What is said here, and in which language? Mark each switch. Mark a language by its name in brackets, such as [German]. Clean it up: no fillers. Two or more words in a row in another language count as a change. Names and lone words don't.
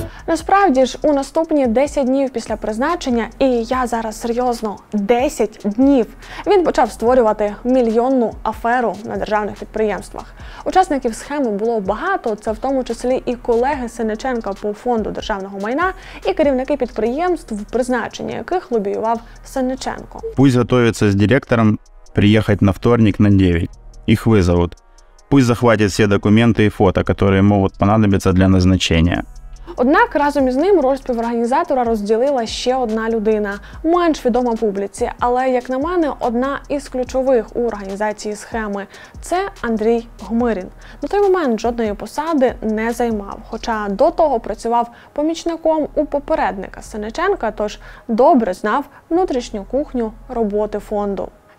[Ukrainian] Насправді ж, у наступні 10 днів після призначення, і я зараз серйозно, 10 днів, він почав створювати мільйонну аферу на державних підприємствах. Учасників схеми було багато, це в тому числі і колеги Сенниченка по фонду державного майна, і керівники підприємств, призначення яких лобіював Сенниченко. [Russian] Пусть готовятся с директором приехать на вторник на 9. Их вызовут. Пусть захватят все документы и фото, которые могут понадобиться для назначения. [Ukrainian] Однак разом із ним роль співорганізатора розділила ще одна людина, менш відома публіці, але, як на мене, одна із ключових у організації схеми – це Андрій Гмирін. На той момент жодної посади не займав, хоча до того працював помічником у попередника Сенниченка, тож добре знав внутрішню кухню роботи фонду.